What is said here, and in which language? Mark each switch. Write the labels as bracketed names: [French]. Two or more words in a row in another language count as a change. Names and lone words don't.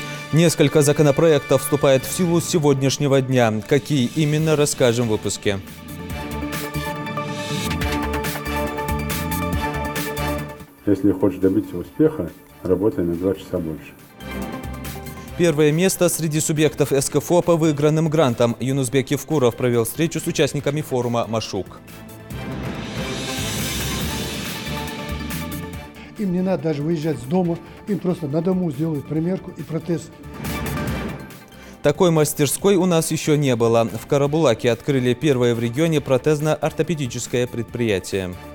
[Russian] Несколько законопроектов вступает в силу с сегодняшнего дня. Какие именно, расскажем в выпуске. Если хочешь добиться успеха, работай на 2 часа больше. Первое место среди субъектов СКФО по выигранным грантам. Юнусбек Евкуров провел встречу с участниками форума «Машук». Им не надо даже выезжать с дома, им просто на дому сделают примерку и протез. Такой мастерской у нас еще не было. В Карабулаке открыли первое в регионе протезно-ортопедическое предприятие.